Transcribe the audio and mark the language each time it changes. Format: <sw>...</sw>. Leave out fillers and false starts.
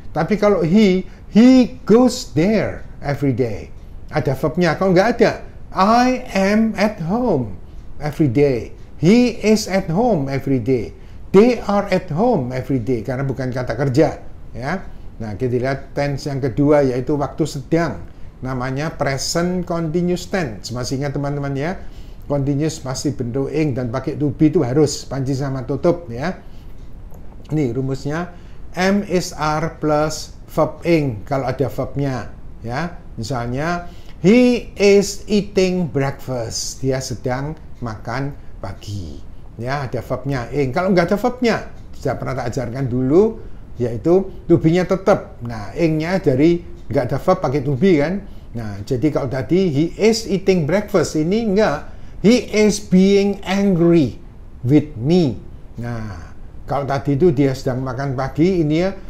<id>Tapi kalau</id> <en>he goes there every day.</en> <id>Ada verbnya. Kalau nggak ada,</id> <en>I am at home every day. He is at home every day. They are at home every day.</en> <id>Karena bukan kata kerja. Ya. Nah, kita lihat tense yang kedua yaitu waktu sedang. Namanya present continuous tense. Masih ingat teman-teman ya? Continuous pasti bentuk ing dan pakai to be itu harus panci sama tutup ya. Ini rumusnya am, is, are plus verb ing kalau ada verbnya ya. Misalnya</id> <en>he is eating breakfast.</en> <id>Dia sedang makan pagi. Ya, ada verbnya ing. Kalau nggak ada verbnya, sudah pernah tak ajarkan dulu, yaitu to be-nya tetap. Nah, ing-nya dari nggak ada verb pakai to be kan. Nah, jadi kalau tadi</id> <en>he is eating breakfast,</en> <id>ini enggak.</id> <en>He is being angry with me.</en> <id>Nah, kalau tadi itu dia sedang makan pagi, ini ya</id>